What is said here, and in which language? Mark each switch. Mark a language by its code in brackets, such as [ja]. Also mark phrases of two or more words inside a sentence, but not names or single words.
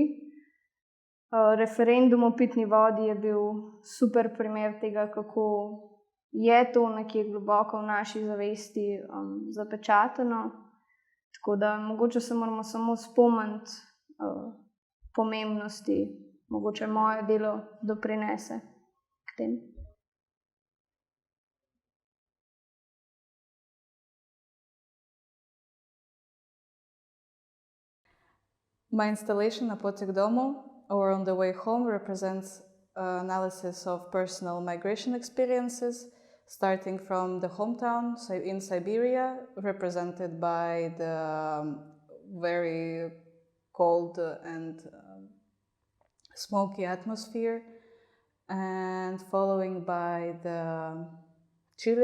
[sl] Referendum o pitni vodi je bil super primer tega, kako je to nekje globoko v naši zavesti zapečateno. Tako da mogoče se moramo samo spomniti pomembnosti, mogoče moje delo doprinese k temu. [en] My installation na Potek domu, or On the Way Home, represents analysis of personal migration experiences, starting from the hometown in Siberia, represented by the very cold and smoky atmosphere, and following by the Chile